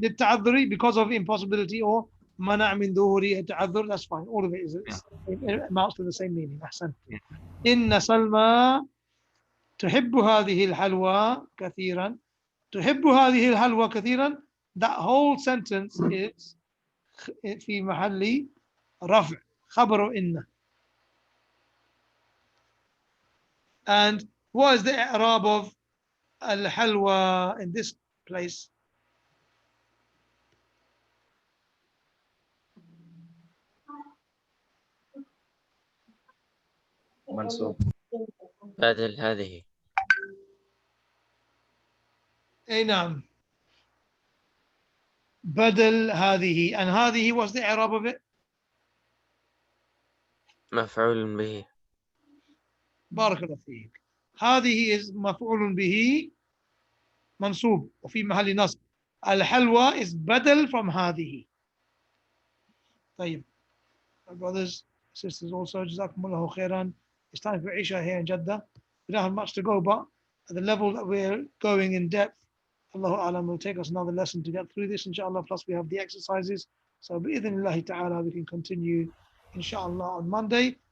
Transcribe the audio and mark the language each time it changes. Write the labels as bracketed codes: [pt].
[ar] للتعذر, [en] because of impossibility, [ar] or منع من ظهوره التعذر. [en] That's fine. All of it is it amounts to the same meaning. [ar] أحسن. إن سلمى تحب هذه الحلوى كثيرا. تحب هذه الحلوى كثيرا. [en] That whole sentence is [ar] في محل رفع خبر إن. [en] And what is the i'rab of al-halwa in this place? [ar] منصوب. بدل هذه. أي نعم. بدل هذه. [en] And هذه, what's the i'rab of it? [ar] مفعول به. بارك الله فيك. هذه is مفعول به منصوب وفي محل نصب. الحلوى is بدل from هذه. طيب. [en] My brothers, sisters also, [ar] جزاكم الله خيرا. [en] It's time for Isha here in Jeddah. We don't have much to go, but at the level that we're going in depth, Allahu Alam will take us another lesson to get through this, inshallah. Plus we have the exercises. So bi'idhnillahi ta'ala, we can continue, inshallah, on Monday.